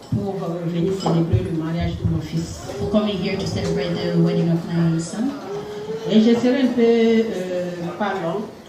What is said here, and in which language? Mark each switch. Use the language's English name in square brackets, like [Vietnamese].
[French] pour venir célébrer le mariage de mon fils. [English] for coming here to celebrate the wedding of my son. [French] Et je serai un peu pas long